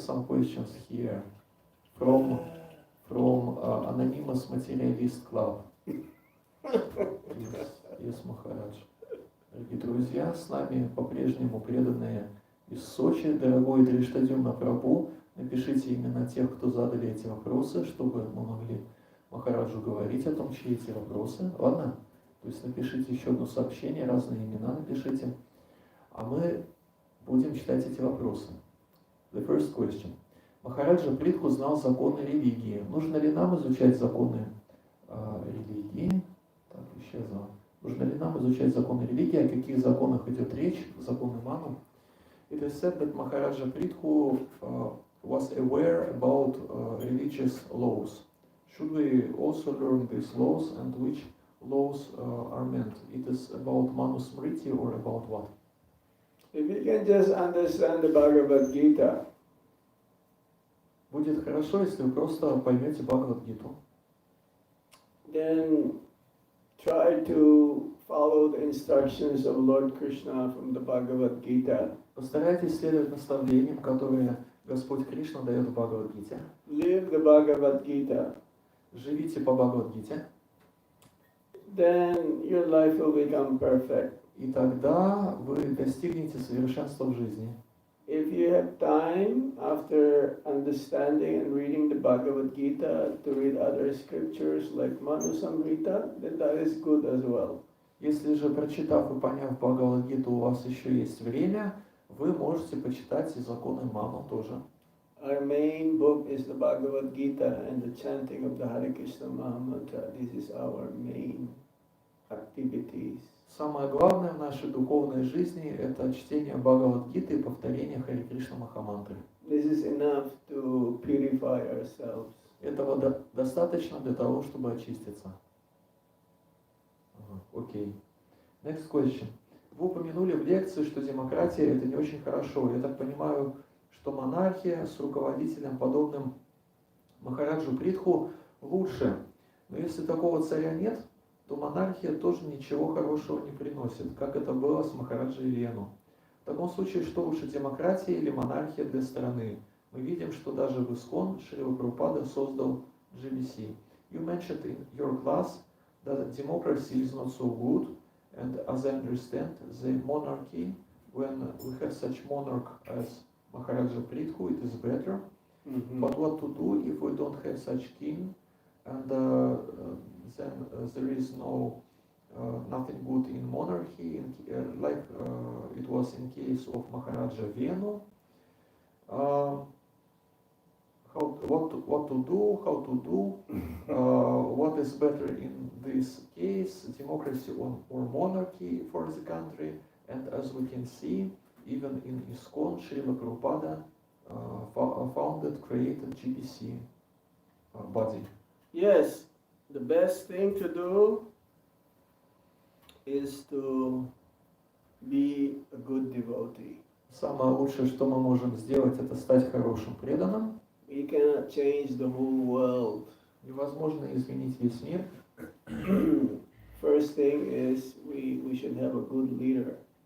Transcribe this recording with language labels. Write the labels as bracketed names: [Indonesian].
[English] some questions here from Anonymous Materialist Club. Yes, Maharaj. [Russian] Дорогие друзья, с нами по-прежнему преданные из Сочи. Дорогой Дриштадюмна Прабху, напишите имена тех, кто задали эти вопросы, чтобы мы могли Махараджу говорить о том, чьи эти вопросы. Ладно? То есть напишите еще одно сообщение, разные имена напишите, а мы будем читать эти вопросы. [English] The first question. [Russian] Махараджа Притху знал законы религии. Нужно ли нам изучать законы религии? Так, исчезло. Нужно ли нам изучать законы религии? О каких законах идет речь? Законы Ману. [English] It is said that Maharaja Prithhu was aware about religious laws. Should we also learn these laws, and which laws are meant? It is about Manu Smriti or about what? If you can just understand the Bhagavad Gita, [Russian] Будет хорошо, если вы просто поймете Бхагавад-гиту. [English] then try to follow the instructions of Lord Krishna from the Bhagavad Gita. [Russian] Постарайтесь следовать наставлениям, которые Господь Кришна дает в Бхагавад-гите. [English] Live the Bhagavad Gita. [Russian] Живите по Бхагавад-гите, [English] Then your life will become perfect. [Russian] и тогда вы достигнете совершенства в жизни. [English] If you have time after understanding and reading the Bhagavad Gita to read other scriptures like Manu Samhita, then that is good as well. [Russian] Если же, прочитав и поняв Бхагавад-гиту, у вас еще есть время, вы можете почитать и законы Ману тоже. [English] Our main book is the Bhagavad Gita and the chanting of the Hare Krishna Mahamantra. This is our main activities. [Russian] Самое главное в нашей духовной жизни – это чтение Бхагавад-гиты и повторение Харе Кришна Махамантры. [English] This is enough to purify ourselves. [Russian] Этого достаточно для того, чтобы очиститься. [English] Окей. Next question. [Russian] Вы упомянули в лекции, что демократия – это не очень хорошо. Я так понимаю, что монархия с руководителем, подобным Махараджу Притху, лучше. Но если такого царя нет, то монархия тоже ничего хорошего не приносит, как это было с Махараджей Вену. В таком случае, что лучше, демократия или монархия для страны? Мы видим, что даже в ИСККОН Шрила Прабхупада создал GBC. [English] You mentioned in your class that democracy is not so good, and as I understand, the monarchy, when we have such monarch as Maharaja Prithhu, it is better. But what to do if we don't have such king, and then there is nothing good in monarchy, like it was in case of Maharaja Venu. What to do, how to do, what is better in this case, democracy or monarchy for the country. And as we can see, even in ISKCON, Srila Prabhupada created GBC body. Yes, the best thing to do is to be a good devotee. [Russian] Самое лучшее, что мы можем сделать, это стать хорошим преданным. [English] We cannot change the whole world. [Russian] Невозможно изменить весь мир. [English] First thing is we should have a good leader.